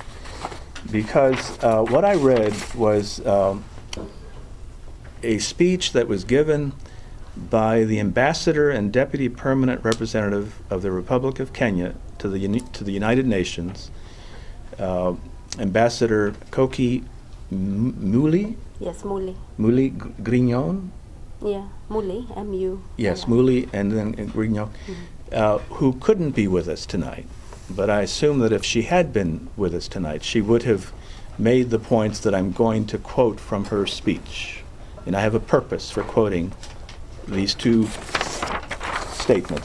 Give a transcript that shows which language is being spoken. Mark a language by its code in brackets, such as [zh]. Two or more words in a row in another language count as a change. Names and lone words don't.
[en] Because what I read was a speech that was given by the Ambassador and Deputy Permanent Representative of the Republic of Kenya to the United Nations, Ambassador Koki Muli? Yes, Muli. Muli Grignon? Yeah, Muli, M-U. Yes, Muli and then Grignon, who couldn't be with us tonight. But I assume that if she had been with us tonight, she would have made the points that I'm going to quote from her speech. And I have a purpose for quoting these two statements.